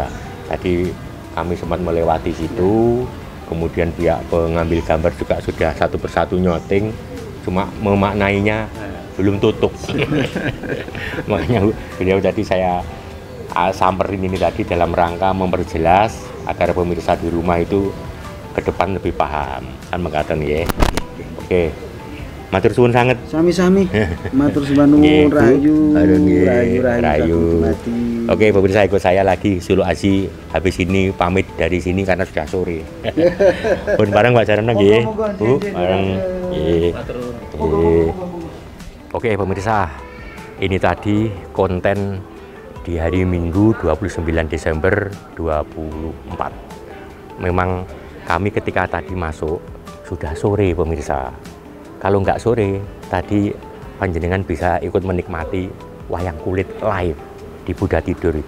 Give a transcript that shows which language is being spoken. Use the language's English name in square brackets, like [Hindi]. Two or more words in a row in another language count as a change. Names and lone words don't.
[Indonesian] Tadi kami sempat melewati situ, kemudian pihak pengambil gambar juga sudah satu persatu nyoting, cuma memaknainya belum tutup. Makanya beliau tadi saya samperin ini tadi dalam rangka memperjelas agar pemirsa di rumah itu ke depan lebih paham. Kan mengatakan ya. Oke. [Javanese] Matur suwun [Indonesian] sangat. [Javanese] Sami-sami. Matur suwun rayu. [Indonesian] Oke, pemirsa ikut saya lagi Suluk Aji. Habis ini pamit dari sini karena sudah sore. [Javanese] Pun bareng Mbak Jarana nggih. Bu, bareng. [Indonesian] Oke, pemirsa. Ini tadi konten di hari Minggu 29 Desember 24. Memang kami ketika tadi masuk sudah sore pemirsa. Kalau nggak sore, tadi panjenengan bisa ikut menikmati wayang kulit live di Buddha Tidur itu.